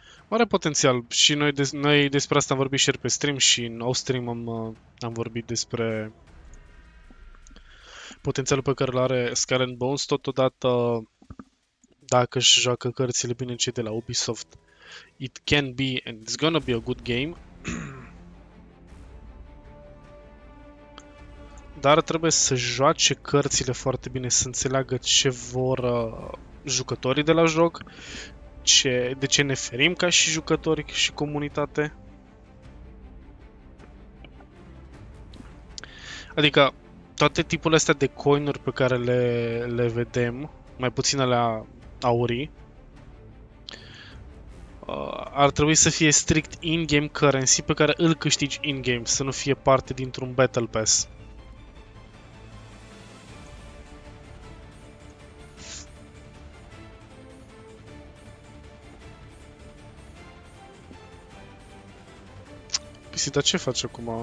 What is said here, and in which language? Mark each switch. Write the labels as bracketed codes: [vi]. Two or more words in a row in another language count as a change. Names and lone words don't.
[ro] Are potențial și noi despre asta am vorbit și pe stream și în off-stream am vorbit despre potențialul pe care îl are Skull and Bones. Totodată, dacă își joacă cărțile bine cei de la Ubisoft, [en] it can be and it's gonna be a good game. [ro] Dar trebuie să joace cărțile foarte bine, să înțeleagă ce vor jucătorii de la joc, de ce ne ferim ca și jucători și comunitate. Adică toate tipurile astea de coinuri pe care le vedem, mai puțin alea aurii, ar trebui să fie strict [en] in-game currency [ro] pe care îl câștigi in-game, să nu fie parte dintr-un Battle Pass. Pisita, ce faci acum?